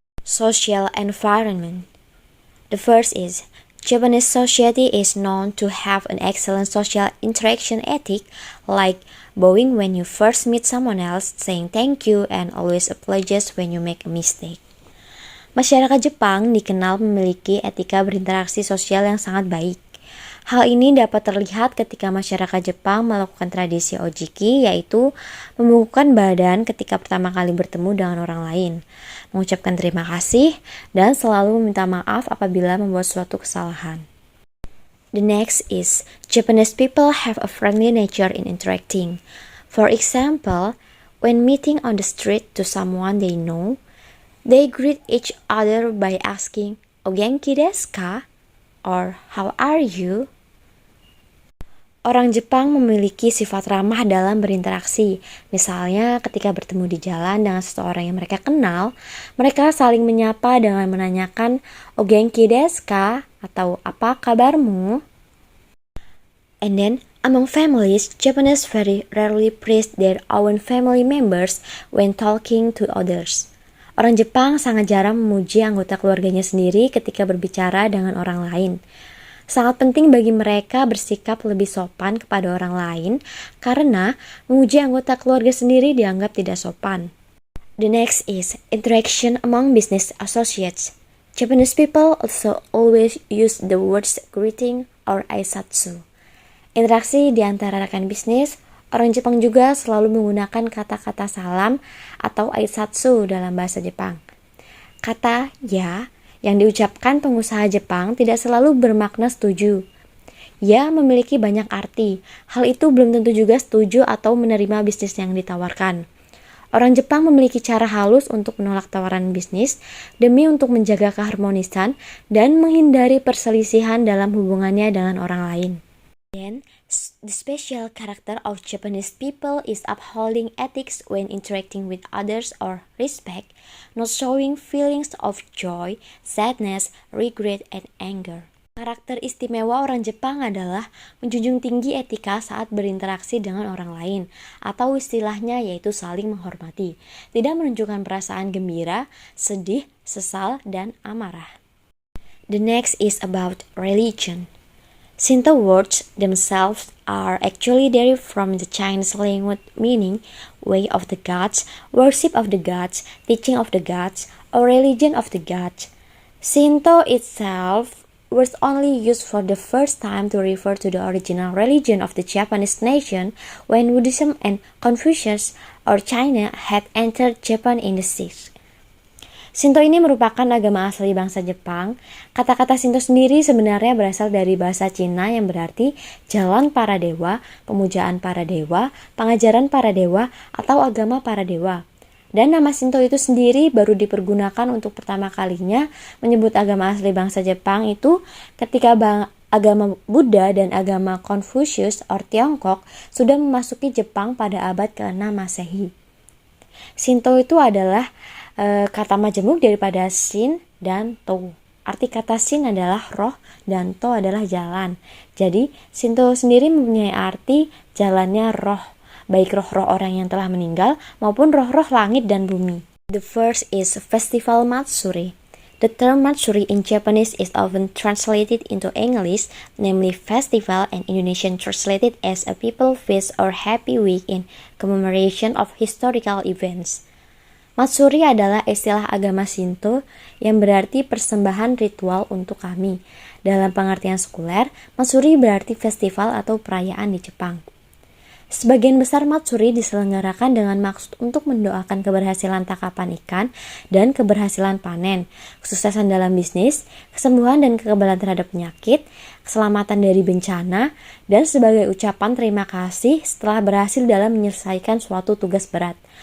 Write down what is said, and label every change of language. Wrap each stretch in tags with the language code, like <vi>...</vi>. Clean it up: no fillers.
<en>Social environment. The first is Japanese society is known to have an excellent social interaction ethic, like bowing when you first meet someone else, saying thank you, and always apologize when you make a mistake.</en> <id>Masyarakat Jepang dikenal memiliki etika berinteraksi sosial yang sangat baik. Hal ini dapat terlihat ketika masyarakat Jepang melakukan tradisi ojiki, yaitu membungkukkan badan ketika pertama kali bertemu dengan orang lain, mengucapkan terima kasih, dan selalu meminta maaf apabila membuat suatu kesalahan.</id> <en>The next is Japanese people have a friendly nature in interacting. For example, when meeting on the street to someone they know, they greet each other by asking</en> <ja>"O genki desu ka?"</ja> <en>or "How are you?"</en> <id>Orang Jepang memiliki sifat ramah dalam berinteraksi. Misalnya ketika bertemu di jalan dengan seseorang yang mereka kenal, mereka saling menyapa dengan menanyakan</id> <ja>"O genki desu ka?"</ja> <id>atau "Apa kabarmu?"</id> <en>And then, among families, Japanese very rarely praise their own family members when talking to others.</en> <id>Orang Jepang sangat jarang memuji anggota keluarganya sendiri ketika berbicara dengan orang lain. Sangat penting bagi mereka bersikap lebih sopan kepada orang lain karena memuji anggota keluarga sendiri dianggap tidak sopan.</id> <en>The next is interaction among business associates. Japanese people also always use the words greeting or aisatsu.</en> <id>Interaksi di antara rekan bisnis, orang Jepang juga selalu menggunakan kata-kata salam atau aisatsu dalam bahasa Jepang. Kata ya yang diucapkan pengusaha Jepang tidak selalu bermakna setuju. Ya memiliki banyak arti. Hal itu belum tentu juga setuju atau menerima bisnis yang ditawarkan. Orang Jepang memiliki cara halus untuk menolak tawaran bisnis demi untuk menjaga keharmonisan dan menghindari perselisihan dalam hubungannya dengan orang lain.</id> <en>Then, the special character of Japanese people is upholding ethics when interacting with others or respect, not showing feelings of joy, sadness, regret, and anger.</en> <id>Karakter istimewa orang Jepang adalah menjunjung tinggi etika saat berinteraksi dengan orang lain, atau istilahnya yaitu saling menghormati, tidak menunjukkan perasaan gembira, sedih, sesal, dan amarah.</id> <en>The next is about religion. Shinto words themselves are actually derived from the Chinese language meaning way of the gods, worship of the gods, teaching of the gods, or religion of the gods. Shinto itself was only used for the first time to refer to the original religion of the Japanese nation when Buddhism and Confucius or China had entered Japan in the 6th.</en> <id>Shinto ini merupakan agama asli bangsa Jepang. Kata-kata Shinto sendiri sebenarnya berasal dari bahasa Cina yang berarti jalan para dewa, pemujaan para dewa, pengajaran para dewa, atau agama para dewa. Dan nama Shinto itu sendiri baru dipergunakan untuk pertama kalinya menyebut agama asli bangsa Jepang itu ketika agama Buddha dan agama Confucius or Tiongkok sudah memasuki Jepang pada abad ke-6 Masehi. Shinto itu adalah kata majemuk daripada Shin dan To. Arti kata Shin adalah roh dan To adalah jalan. Jadi Shinto sendiri mempunyai arti jalannya roh, baik roh-roh orang yang telah meninggal maupun roh-roh langit dan bumi.</id> <en>The first is Festival Matsuri. The term Matsuri in Japanese is often translated into English, namely festival, and Indonesian translated as a people feast or happy week in commemoration of historical events.</en> <id>Matsuri adalah istilah agama Shinto yang berarti persembahan ritual untuk kami. Dalam pengertian sekuler, Matsuri berarti festival atau perayaan di Jepang. Sebagian besar Matsuri diselenggarakan dengan maksud untuk mendoakan keberhasilan tangkapan ikan dan keberhasilan panen, kesuksesan dalam bisnis, kesembuhan dan kekebalan terhadap penyakit, keselamatan dari bencana, dan sebagai ucapan terima kasih setelah berhasil dalam menyelesaikan suatu tugas berat.</id>